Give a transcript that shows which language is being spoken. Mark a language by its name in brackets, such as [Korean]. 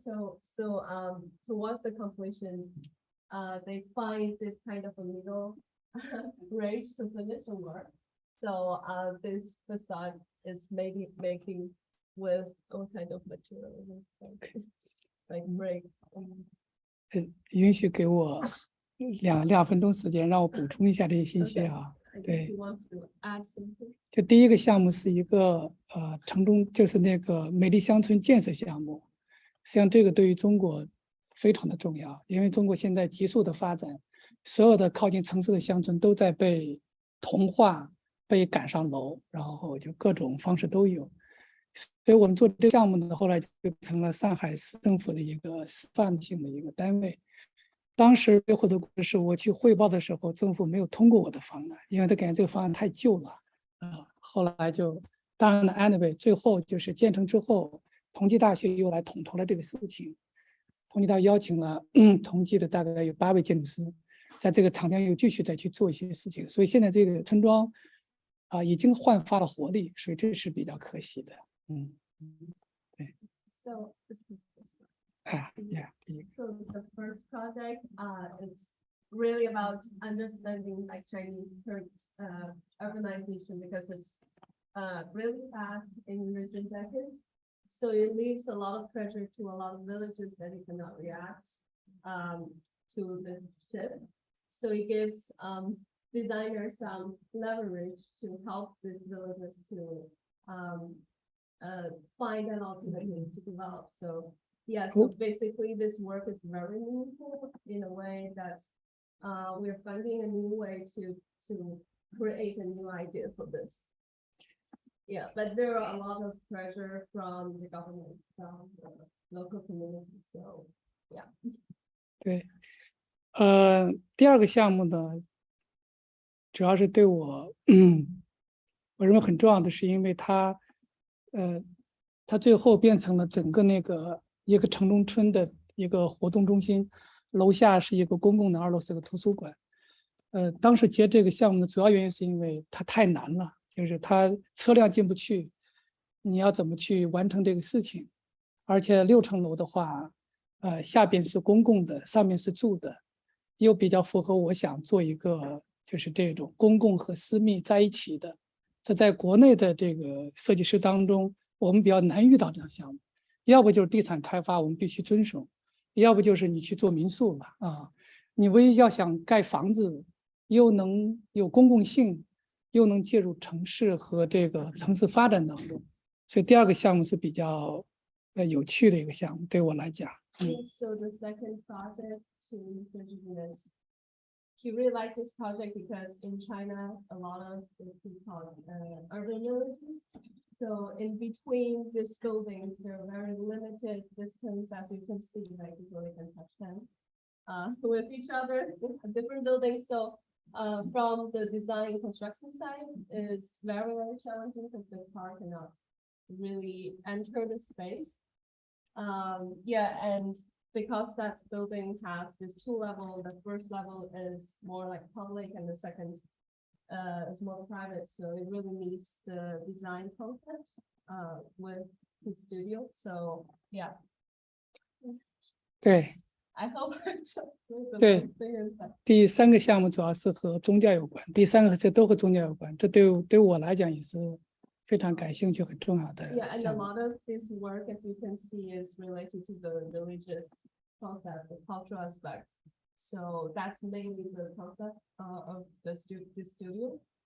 [English] So towards the completion, they find this kind of a middle range to finish the work. So this facade is maybe making with all kind of materials like brick. [Chinese] 允许给我两分钟时间，让我补充一下这些信息啊。 [English] I think [Chinese] 对 [English] he wants to add something. [Chinese] 就第一个项目是一个城中，就是那个美丽乡村建设项目。实际上，这个对于中国非常的重要，因为中国现在急速的发展，所有的靠近城市的乡村都在被同化、被赶上楼，然后就各种方式都有。所以我们做这个项目呢，后来就成了上海市政府的一个示范性的一个单位。当时背后的故事，我去汇报的时候，政府没有通过我的方案，因为他感觉这个方案太旧了。后来就当然了 ，anyway， 最后就是建成之后，同济大学又来统筹了这个事情。同济大学邀请了同济的大概有8位建筑师，在这个厂家又继续再去做一些事情，所以现在这个村庄已经焕发了活力，所以这是比较可惜的。对。 [English] So this is the first one. Yeah. So the first project, it's really about understanding like Chinese current urbanization because it's really fast in recent decades. So it leaves a lot of pressure to a lot of villages that it cannot react to the shift. So it gives designers some leverage to help these villages to find an alternative to develop. So yeah, so basically this work is very meaningful in a way that we're finding a new way to create a new idea for this. Yeah, but there are a lot of pressure from the government, from the local community. So yeah. [Chinese] 对，第二个项目呢，主要是对我认为很重要的是，因为它最后变成了整个那个一个城中村的一个活动中心，楼下是一个公共的，2楼是个图书馆。当时接这个项目的主要原因是因为它太难了，就是它车辆进不去，你要怎么去完成这个事情？而且6层楼的话，下边是公共的，上面是住的，又比较符合我想做一个就是这种公共和私密在一起的。这在国内的这个设计师当中，我们比较难遇到这样项目。要不就是地产开发，我们必须遵守；要不就是你去做民宿了啊。你唯一要想盖房子，又能有公共性，又能介入城市和这个城市发展当中，所以第二个项目是比较有趣的一个项目，对我来讲。 [English] So the second project to Mr. Jubin is he really liked this project because in China a lot of it's called urban villages. So in between these buildings, there are very limited distance, as you can see, like you really can touch them with each other, different buildings. So from the design and construction side, it's very, very challenging because the car cannot really enter the space. Yeah, and because that building has this 2 levels, the first level is more like public and the second is more private. So it really meets the design concept with the studio. So yeah. [Chinese] 对。 [English] I hope I just [Chinese] 对，第3个项目主要是和宗教有关，第3个这都和宗教有关，这对我来讲也是非常感兴趣、很重要的 [English] Yeah, and a [Chinese] 项目。 [English] lot of this work, as you can see, is related to the religious concept, the cultural aspects. So that's mainly the concept of the studio.